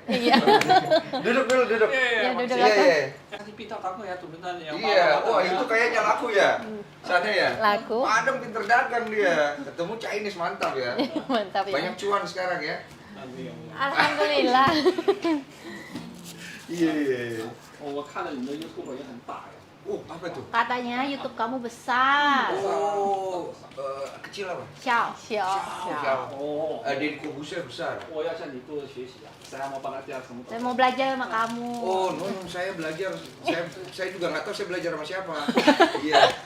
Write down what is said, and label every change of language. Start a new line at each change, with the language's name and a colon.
Indonesian: Iya. Duduk dulu, duduk. Ya, duduk. Iya, iya. Kasih pita aku ya tuh benar yang Iya, wah itu kayaknya laku ya. Sana ya. Laku. Adam pinter dagang dia. Ketemu Chinese mantap ya. Mantap ya. Banyak cuan sekarang ya. Alhamdulillah. Iya.
Chinese: Oh, 我看了你的 YouTube 也很大呀。
Indonesian: Oh, apa tuh? Katanya YouTube kamu besar. Oh, kecil apa? Ciao. Siap. 哦， Deddy Corbuzier besar.
Chinese: 我要向你多学习啊！
Indonesian: saya mau belajar什么？ Saya mau belajar sama kamu. Oh, no, saya belajar. Saya juga nggak tahu saya belajar sama siapa. Iya.